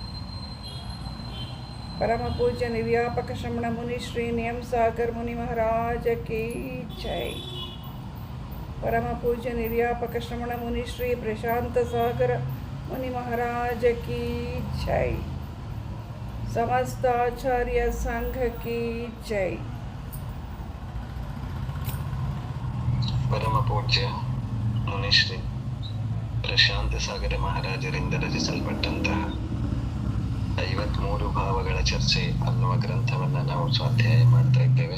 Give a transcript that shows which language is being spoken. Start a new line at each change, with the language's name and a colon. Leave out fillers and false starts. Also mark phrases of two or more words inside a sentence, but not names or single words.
Hindi: परम पूज्य निर्व्यापक श्रमण मुनि श्री नियम सागर मुनि महाराज की जय। परम पूज्य निर्व्यापक श्रमण मुनि श्री प्रशांत सागर मुनि महाराज की जय। समस्त आचार्य संघ की जय।
Kannada: ಪರಮ ಪೂಜ್ಯ ಮುನಿಶ್ರೀ ಪ್ರಶಾಂತ ಸಾಗರ ಮಹಾರಾಜರಿಂದ ರಚಿಸಲ್ಪಟ್ಟಂತಹ 53 ಭಾವಗಳ ಚರ್ಚೆ ಅನ್ನುವ ಗ್ರಂಥವನ್ನ ನಾವು ಸ್ವಾಧ್ಯಾಯ ಮಾಡ್ತಾ ಇದ್ದೇವೆ.